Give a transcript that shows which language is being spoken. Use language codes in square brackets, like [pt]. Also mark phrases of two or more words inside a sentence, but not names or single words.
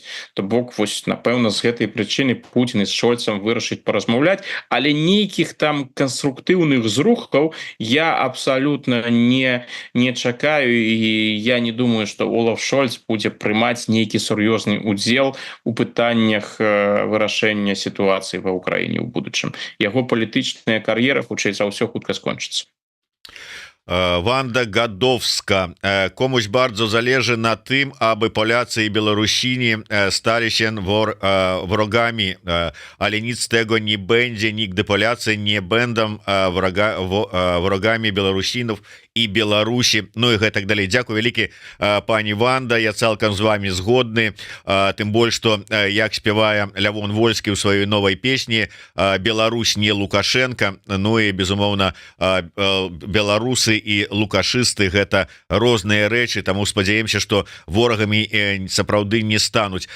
[be] То бок, вось, напэўна, з гэтай прычыны Путін з Шольцам вырашыць паразмаўляць, але нейкіх там канструктыўных зрухаў я абсалютна не чакаю, і я не думаю, што Олаф Шольц будзе прымаць нейкі сур'ёзны удзел у пытаннях вырашэння сітуацыі ва Ўкраіне ў будучым. Яго палітычная кар'ера, хутчэй за ўсё, хутка скончыцца. Ванда Гадовска. [pl] Комусь bardzo zależy na tym, aby Polacy i Białorusini stali się wrogami, ale nic z tego nie będzie. Nigdy Polacy nie będą wrogami Białorusinów i Białorusi, [be] ну і гэтак далей. Дзякую вялікі, пані Ванда, я цалкам з вами згодны, тым больш, што як спявае Лявон Вольскі ў сваёй новай песні «Беларусь не Лукашенко», ну і, безумоўна, беларусы і лукашысты — гэта розныя рэчы, таму спадзяемся, што ворагамі сапраўды не стануць.